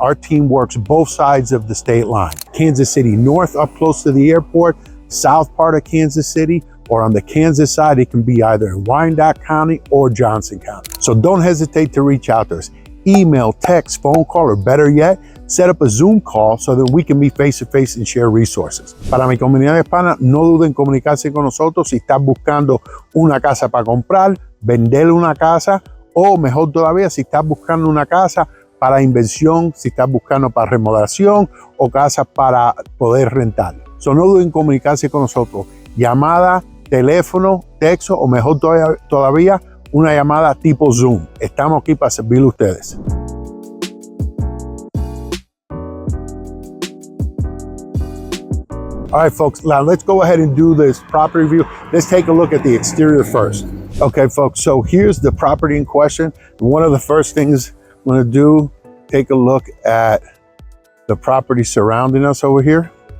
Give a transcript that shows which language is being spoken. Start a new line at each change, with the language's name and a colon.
English: Our team works both sides of the state line. Kansas City North, up close to the airport, south part of Kansas City, or on the Kansas side, it can be either in Wyandotte County or Johnson County. So don't hesitate to reach out to us. Email, text, phone call, or better yet, set up a Zoom call so that we can meet face to face and share resources.
Spanish: Para mi comunidad hispana, no duden en comunicarse con nosotros si estás buscando una casa para comprar, vender una casa, o mejor todavía, si estás buscando una casa para inversión, si estás buscando para remodelación o casas para poder rentar. So no duden en comunicarse con nosotros. Llamada, teléfono, texto o mejor todavía, una llamada tipo Zoom. Estamos aquí para servirle a ustedes.
English: All right, folks, now let's go ahead and do this property review. Let's take a look at the exterior first. Okay, folks, so here's the property in question. One of the first things I'm gonna do, take a look at the property surrounding us over here.